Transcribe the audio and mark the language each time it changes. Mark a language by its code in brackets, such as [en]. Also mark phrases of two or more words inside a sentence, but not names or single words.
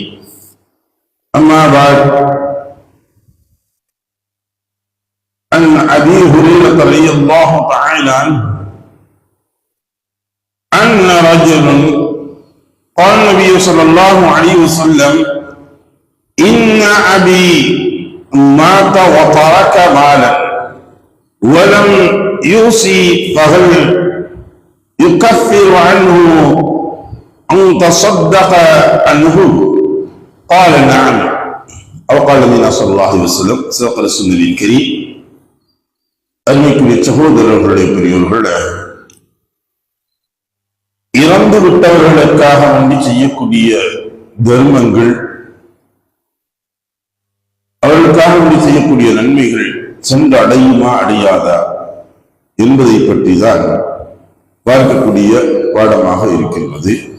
[ar] أما بعد، عن أبي هريرة رضي الله تعالى عنه أن رجلا قال النبي صلى الله عليه وسلم: إن أبي مات وترك مالا ولم يوصي فهل يكفر عنه أن تصدق عنه؟ قال: نعم. أو قال النبي صلى الله عليه وسلم صدق رسول الكريم. [ta] அன்னைக்குரிய சகோதரர்களுடைய பெரியவர்கள, இறந்து விட்டவர்களுக்காக வேண்டி செய்யக்கூடிய தர்மங்கள், அவர்களுக்காக வேண்டி செய்யக்கூடிய நன்மைகள் சென்று அடையுமா அடையாதா என்பதை பற்றி தான் பார்க்கக்கூடிய பாடமாக இருக்கின்றது.